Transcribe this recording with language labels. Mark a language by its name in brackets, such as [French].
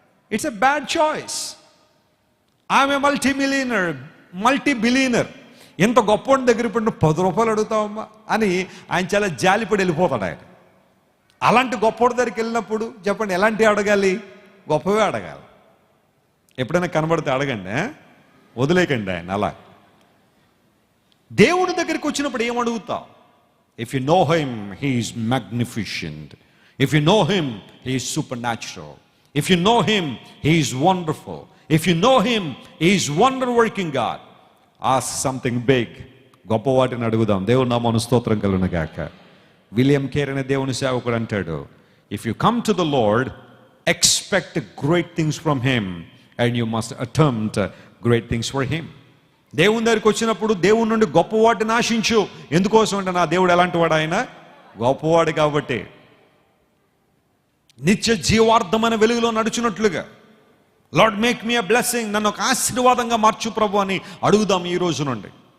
[English] It's a bad choice. [Telugu] ఆమె multi billionaire, ఎంత గొప్ప దగ్గర ఇప్పుడు 10 రూపాయలు అడుగుతావమ్మా అని ఆయన చాలా జాలిపడి వెళ్ళిపోతాడు ఆయన. అలాంటి గొప్పోడి దగ్గరికి వెళ్ళినప్పుడు చెప్పండి ఎలాంటి అడగాలి? గొప్పవే అడగాలి. ఎప్పుడైనా కనబడితే అడగండి, వదిలేకండి ఆయన. అలా దేవుడి దగ్గరికి వచ్చినప్పుడు ఏమడుగుతావు? [English] If you know him, he is magnificent. If you know him, he is supernatural. If you know him, he is wonderful. If you know him, he is wonder-working God. Ask something big. [Telugu] గొప్ప వాటిని అడుగుదాం. దేవుని నామమున స్తోత్రం కలుగును గాక. William care అనే దేవుని సేవకుడు అంటాడు, [English] if you come to the Lord, expect great things from him and you must attempt great things for him. [Telugu] దేవుని దగ్గరికి వచ్చినప్పుడు దేవుని నుండి గొప్ప వాటిని ఆశించు. ఎందుకోసం అంటే నా దేవుడు ఎలాంటి వాడు? ఆయన గొప్పవాడు కాబట్టి. నిత్య జీవార్థమైన వెలుగులో నడుచున్నట్లుగా [English] lord make me a blessing, [Telugu] నన్ను ఒక ఆశీర్వాదంగా మార్చు ప్రభు అని అడుగుదాం ఈ రోజు నుండి.